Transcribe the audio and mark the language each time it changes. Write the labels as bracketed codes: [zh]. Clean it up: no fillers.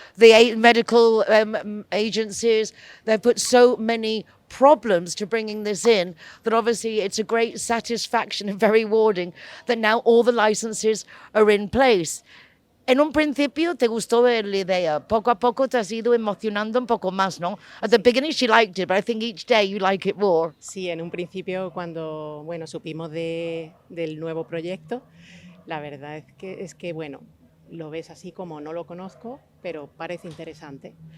[en] The medical agencies, they've put so many problems to bringing this in that obviously it's a great satisfaction and very rewarding that now all the licenses are in place. [es] En un principio te gustó la idea, poco a poco te has ido emocionando un poco más, ¿no? [en] At the beginning she liked it, but I think each day you like it more. [es] Sí, en un principio cuando supimos del nuevo proyecto, la verdad es que lo ves así como no lo conozco, pero parece interesante.